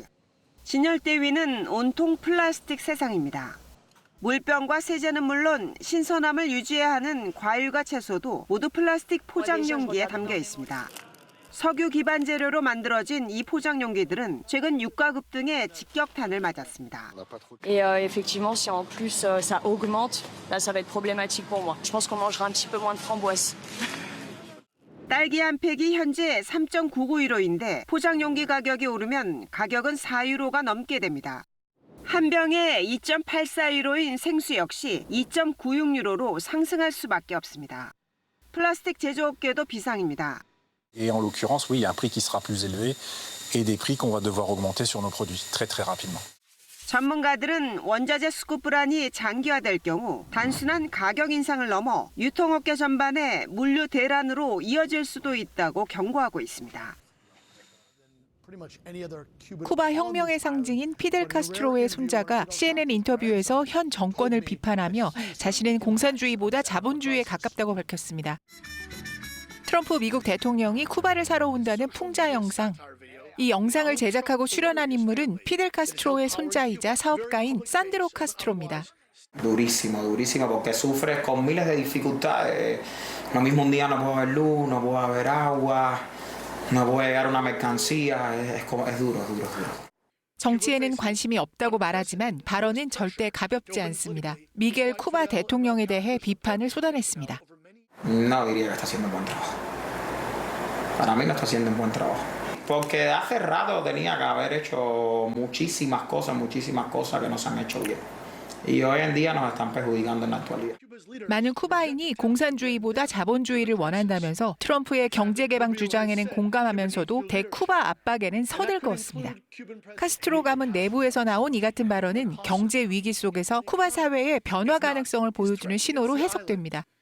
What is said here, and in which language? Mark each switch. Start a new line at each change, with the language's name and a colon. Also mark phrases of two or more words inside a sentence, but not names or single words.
Korean: 진열대 위는 온통 플라스틱 세상입니다. 물병과 세제는 물론 신선함을 유지해야 하는 과일과 채소도 모두 플라스틱 포장 용기에 담겨 있습니다. 석유 기반 재료로 만들어진 이 포장 용기들은 최근 유가 급등에 직격탄을 맞았습니다.
French: Et effectivement, si en plus ça augmente, là ça va être problématique pour moi. Je pense qu'on mangera un petit peu moins de framboises.
Korean: 딸기 한 팩이 현재 3.99유로인데 포장 용기 가격이 오르면 가격은 4유로가 넘게 됩니다. 한 병에 2.84유로인 생수 역시 2.96유로로 상승할 수밖에 없습니다. 플라스틱 제조업계도 비상입니다.
French: Et en l'occurrence, oui, il y a un prix qui sera plus élevé et des prix qu'on va devoir augmenter sur nos produits très très rapidement.
Korean: 전문가들은 원자재 수급 불안이 장기화될 경우 단순한 가격 인상을 넘어 유통업계 전반에 물류 대란으로 이어질 수도 있다고 경고하고 있습니다. 쿠바 혁명의 상징인 피델 카스트로의 손자가 CNN 인터뷰에서 현 정권을 비판하며 자신은 공산주의보다 자본주의에 가깝다고 밝혔습니다. 트럼프 미국 대통령이 쿠바를 사러 온다는 풍자 영상. 이 영상을 제작하고 출연한 인물은 피델 카스트로의 손자이자 사업가인 산드로 카스트로입니다.
Spanish: Durísimo, durísimo porque sufres con miles de dificultades. Lo mismo un día no puedo ver luz, no puedo haber agua, no puede llegar una mercancía. Es duro, es duro, es duro.
Korean: 정치에는 관심이 없다고 말하지만 발언은 절대 가볍지 않습니다. 미겔 쿠바 대통령에 대해 비판을 쏟아냈습니다.
Spanish: No diría que está haciendo un buen trabajo. Para mí no está haciendo un buen trabajo. Porque hace rato tenía que haber hecho muchísimas cosas que no se han hecho bien. Y hoy en día nos están perjudicando en la actualidad.
Korean: 많은 쿠바인이 공산주의보다 자본주의를 원한다면서 트럼프의 경제개방 주장에는 공감하면서도 대쿠바 압박에는 선을 그었습니다. 카스트로 가문 내부에서 나온 이 같은 발언은 경제 위기 속에서 쿠바 사회의 변화 가능성을 보여주는 신호로 해석됩니다.